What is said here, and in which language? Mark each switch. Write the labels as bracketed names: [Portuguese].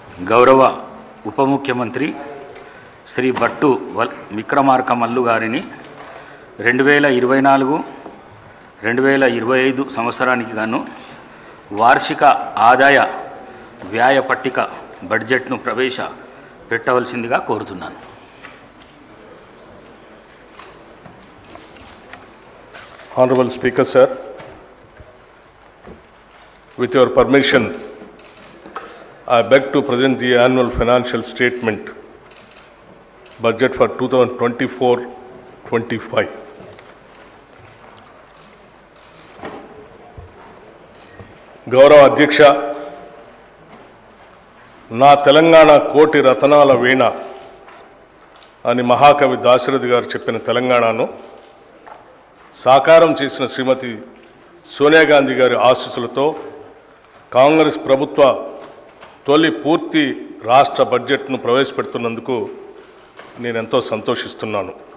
[Telugu] గౌరవ ఉప ముఖ్యమంత్రి శ్రీ భట్టు విక్రమార్క మల్లు గారిని 2024-2025 సంవత్సరానికి గాను వార్షిక ఆదాయ వ్యయ పట్టిక బడ్జెట్ను ప్రవేశపెట్టవలసిందిగా కోరుతున్నాను. [English] Honorable Speaker, sir, with your permission, I beg to present the annual financial statement, budget for 2024-25. [Telugu] గౌరవ అధ్యక్ష, నా తెలంగాణ కోటి రతనాల వీణ అని మహాకవి దాశరథి గారు చెప్పిన తెలంగాణను సాకారం చేసిన శ్రీమతి సోనియా గాంధీ గారి ఆశీస్సులతో కాంగ్రెస్ ప్రభుత్వ తొలి పూర్తి రాష్ట్ర బడ్జెట్ను ప్రవేశపెడుతున్నందుకు నేను ఎంతో సంతోషిస్తున్నాను.